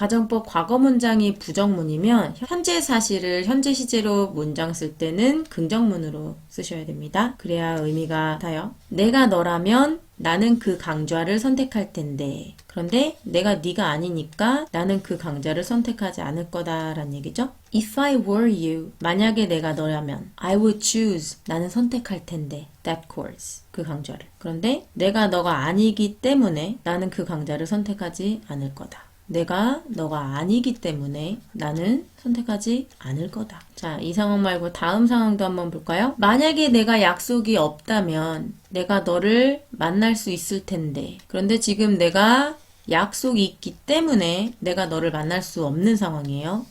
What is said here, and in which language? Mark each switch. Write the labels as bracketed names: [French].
[Korean] 가정법 과거 문장이 부정문이면 현재 사실을 현재 시제로 문장 쓸 때는 긍정문으로 쓰셔야 됩니다. 그래야 의미가 같아요. 내가 너라면 나는 그 강좌를 선택할 텐데 그런데 내가 네가 아니니까 나는 그 강좌를 선택하지 않을 거다라는 얘기죠. [English] If I were you, [Korean] 만약에 내가 너라면 [English] I would choose, [Korean] 나는 선택할 텐데 [English] that course, [Korean] 그 강좌를. 그런데 내가 너가 아니기 때문에 나는 그 강좌를 선택하지 않을 거다. 내가 너가 아니기 때문에 나는 선택하지 않을 거다. 자, 이 상황 말고 다음 상황도 한번 볼까요? 만약에 내가 약속이 없다면 내가 너를 만날 수 있을 텐데 그런데 지금 내가 약속이 있기 때문에 내가 너를 만날 수 없는 상황이에요.